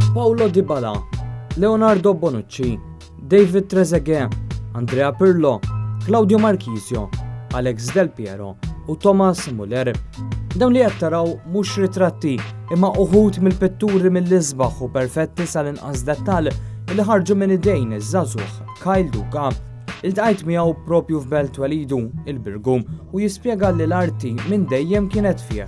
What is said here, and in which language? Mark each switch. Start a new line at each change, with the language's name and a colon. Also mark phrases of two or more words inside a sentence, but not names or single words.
Maltese: Paulo Dybala, Leonardo Bonucci, David Trezeguet, Andrea Pirlo, Claudio Marchisio, Alex Del Piero u Thomas Muller. Dawn li qed taraw mhux ritratti imma uħud mill-pitturi mill-isbaħ u perfetti sal-inqas dettall li ħarġu minn idejn iż-żagħżugħ Kyle Duka. Iltqajt miegħu propju f'Belt Welidu, il-Birgum, u jispjega li l-arti minn dejjem kienet fih.